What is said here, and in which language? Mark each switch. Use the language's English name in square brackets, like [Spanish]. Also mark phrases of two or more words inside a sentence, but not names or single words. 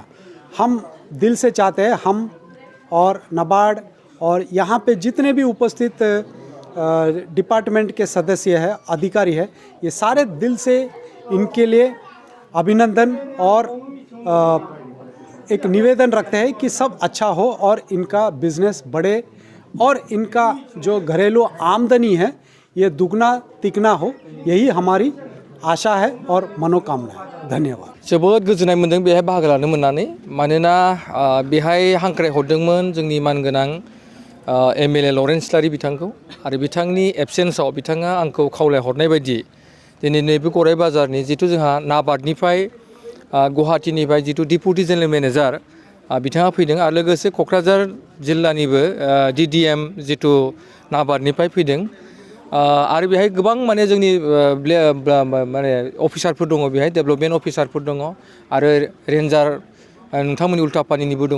[Hindi] हम दिल से चाहते हैं, हम और नाबार्ड और यहाँ पे जितने भी उपस्थित डिपार्टमेंट के सदस्य हैं, अधिकारी हैं, ये सारे दिल से इनके लिए अभिनंदन और एक निवेदन रखते हैं कि सब अच्छा हो और इनका बिजनेस बढ़े और इनका जो घरेलू आमदनी है ये दुगना तिगना हो, यही हमारी आशा है और मनोकामना है। धन्यवाद। [Bodo] जोबोद गोजोननाय मोनदों बेहाय बाहागो लानो मोननानै, मानोना बेहाय हांख्राय हरदोंमोन जोंनि मानगोनां एमएलए लरेन्स इस्लारि बिथांखौ, आरो बिथांनि एबसेन्सआव बिथाङा आंखौ खावलायहरनाय बायदि दिनै नैबे गराय बाजारनि जिथु जोंहा नाबार्डनिफ्राय गुवाहाटीनिफ्राय जिथु [English] deputy general manager [Bodo] बिथाङा फैदों, आरो लोगोसे क'क्राझार जिल्लानिबो डिडिएम जिथु नाबार्डनिफ्राय फैदों, आरो बेहाय गोबां माने जोंनि माने अफिसारफोर दङ, बेहाय डेभेलपमेन्ट अफिसारफोर दङ आरो रेन्जार नोंथांमोननि उल्टापानिनिबो दङ।